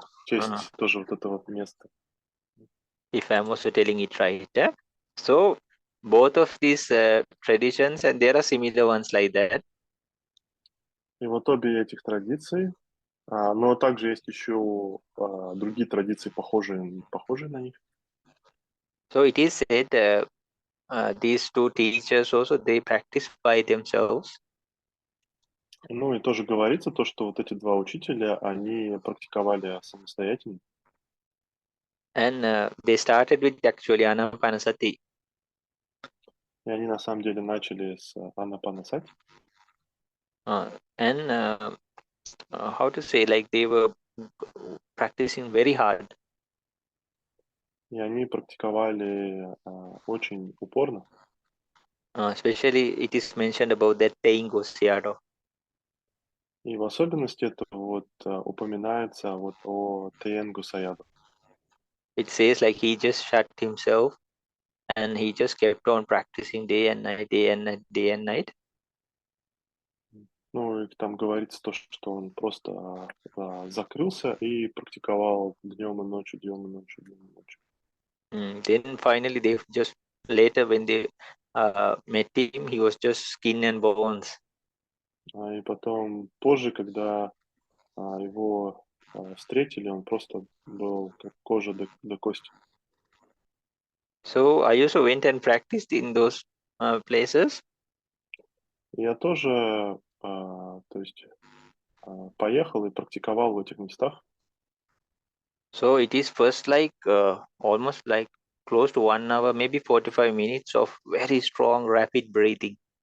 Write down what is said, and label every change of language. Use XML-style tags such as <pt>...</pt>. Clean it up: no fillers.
<ru>В честь тоже вот этого места.</ru> <en>If I'm also telling it right. So both of these traditions, and there are similar ones like that.</en> <ru>И вот обе этих традиции, но также есть еще другие традиции, похожие на них.</ru> <en>So it is said these two teachers also, they practice by themselves.</en> <ru>Ну и тоже говорится то, что вот эти два учителя, они практиковали самостоятельно.</ru> <en>And they started with actually Anapanasati.</en> <ru>И они на самом деле начали с Анапанасати.</ru> <en>And how to say, like they were practicing very hard.</en> <ru>И они практиковали очень упорно.</ru> <en>Especially it is mentioned about that Taingu Sayadaw.</en> <ru>И в особенности это вот упоминается вот о Тенгу Саядо.</ru> <en>It says like he just shut himself and he just kept on practicing day and night, day and night, day and night.</en> <ru>Ну, и там говорится то, что он просто закрылся и практиковал днем и ночью, днем и ночью, днем и ночью.</ru> <en>Then finally they just, later when they met him, he was just skin and bones.</en> <ru>И потом, позже, когда его встретили, он просто был как кожа до кости.</ru> <en>So I also went and practiced in those places.</en> <ru>Я тоже, то есть, поехал и практиковал в этих местах.</ru> <en>So it is first like almost like close to 1 hour, maybe 45 minutes of very strong rapid breathing.</en>